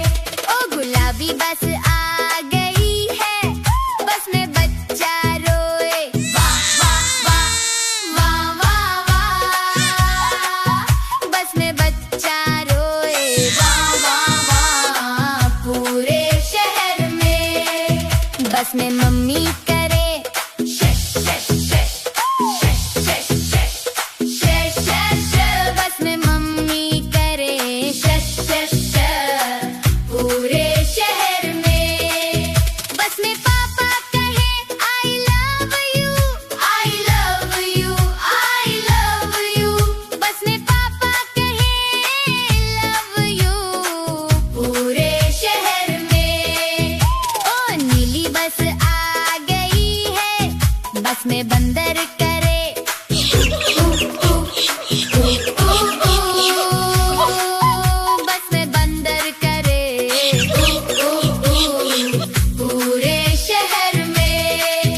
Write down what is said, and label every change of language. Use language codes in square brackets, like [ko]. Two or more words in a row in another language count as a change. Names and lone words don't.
[hi] ओ गुलाबी बस आ गई है, बस में बच्चा रोए वाह वाह वाह, वाह वाह वाह। बस में बच्चा रोए वाह वाह वाह पूरे शहर में। बस में मम्मी करे शश शश शश, शश शश शश, शश शश शश। बस में मम्मी करे शश शश शश पूरे शहर में। [en] बस में पापा कहे I love you, I love you, I love you। [hi] बस में पापा कहे [en] love you [hi] पूरे शहर में। ओ नीली बस आ गई है, बस में बंदर करे बस में बंदर करे पूरे शहर में।